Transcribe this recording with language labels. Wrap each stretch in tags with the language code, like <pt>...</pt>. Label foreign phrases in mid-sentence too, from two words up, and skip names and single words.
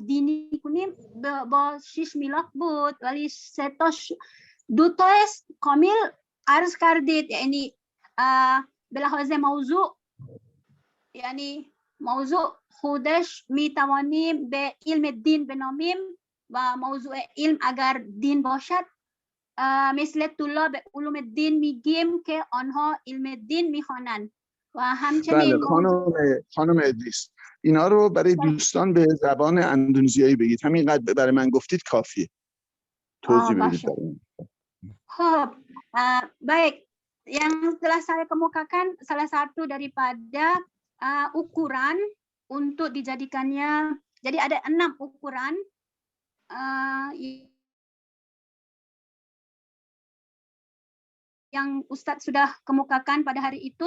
<fa>دینی کنیم با 6 میلاک بود، ولی 2 تا کامل عرض کردید، یعنی به لحاظ موضوع، یعنی موضوع خودش میتوانیم به علم دین بنامیم و موضوع علم اگر دین باشد مثل طلاب علوم دین میگیم که آنها علم دین میخوانند و همچنین خانم ادریس اینا رو برای دوستان به زبان اندونزیایی بگید، همینقدر برای من گفتید کافیه. توضیح بدید.</fa> <id>Baik, yang telah saya kemukakan salah satu daripada ukuran untuk dijadikannya, jadi ada 6 ukuran yang Ustadz sudah kemukakan pada hari itu.</id>